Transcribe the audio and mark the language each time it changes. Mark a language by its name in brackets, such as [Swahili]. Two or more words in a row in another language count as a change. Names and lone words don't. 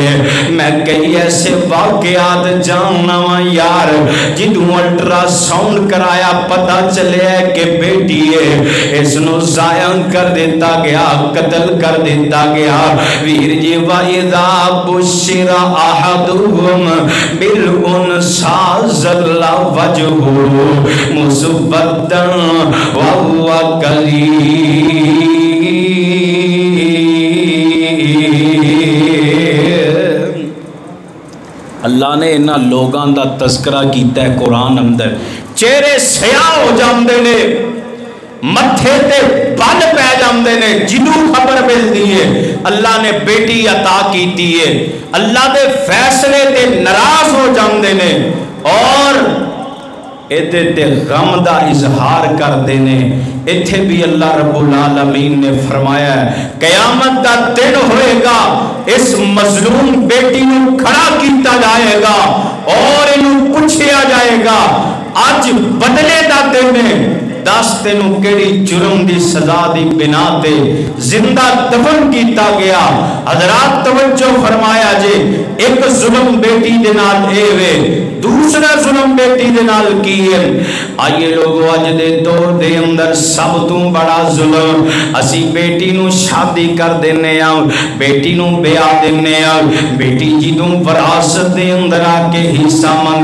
[Punjabi] میں کئی ایسے واقعات جاننا وا یار، جدوں الٹراساؤنڈ کرایا پتہ چلیا کہ بیٹی ہے، اسنوں ضائع کر دتا گیا، قتل کر دتا گیا. ویر جی [Arabic] وإذا بشر أحدهم بالأنثى ظل وجهه مسودا وهو كظيم. [Punjabi] اللہ نے انہاں لوگاں دا تذکرہ کیتا ہے قرآن اندر، چہرے سیاہ ہو جاتے نے، متھے تے بل پے جاتے نے، جنہوں خبر ملتی ہے اللہ نے بیٹی عطا کی ہے، اللہ کے فیصلے تے ناراض ہو جاتے نے اور ایہدے تے غم دا اظہار کرتے ہیں. ایتھے بھی اللہ رب العالمین نے فرمایا قیامت کا دن ہوئےگا، اس مظلوم بیٹی کو کھڑا کیا جائےگا اور انہوں پچھیا جائےگا اج بدلے کا دن ہے, دس تینوں کیڑی جرم کی سزا کی بنا تے زندہ دفن کیا گیا. حضرات توجہ فرمایا جے، ایک ظلم بیٹی دے نال اے وے دوسرا ظلم بیٹی دے نال کی ہے آئیے لوگو اج دے دور دے اندر سب تو بڑا ظلم اسی بیٹی نو شادی کر دینے آؤ بیٹی نو بیاہ دینے آؤ بیٹی جدوں وراثت دے اندر آ کے حصہ منگ